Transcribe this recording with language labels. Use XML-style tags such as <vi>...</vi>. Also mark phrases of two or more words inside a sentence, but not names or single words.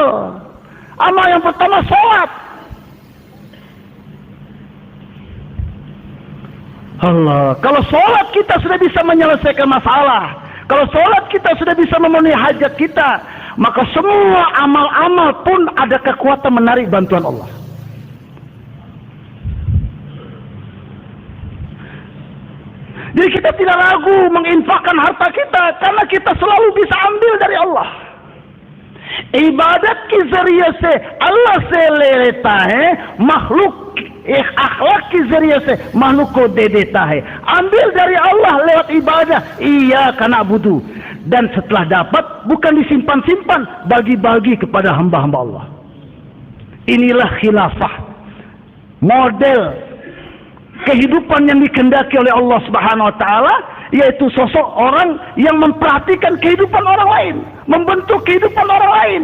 <id>Amal yang pertama sholat. Allah, kalau sholat kita sudah bisa menyelesaikan masalah, kalau sholat kita sudah bisa memenuhi hajat kita, maka semua amal-amal pun ada kekuatan menarik bantuan Allah. Jadi kita tidak ragu menginfakkan harta kita, karena kita selalu bisa ambil dari Allah.</id> <hi>इबादत की जरिए से अल्लाह से ले लेता है, मखलूक अख़लाक़ी ज़रिया से मख़लूक़ को दे देता है.</hi> <id>Ambil dari Allah lewat ibadah,</id> <ar>إياك نعبد.</ar> <id>Dan setelah dapat bukan disimpan-simpan, bagi-bagi kepada hamba-hamba Allah. Inilah khilafah, model kehidupan yang dikehendaki oleh Allah</id> <ar>سبحانه وتعالى,</ar> <id>yaitu sosok orang yang memperhatikan kehidupan orang lain, membentuk kehidupan orang lain.</id>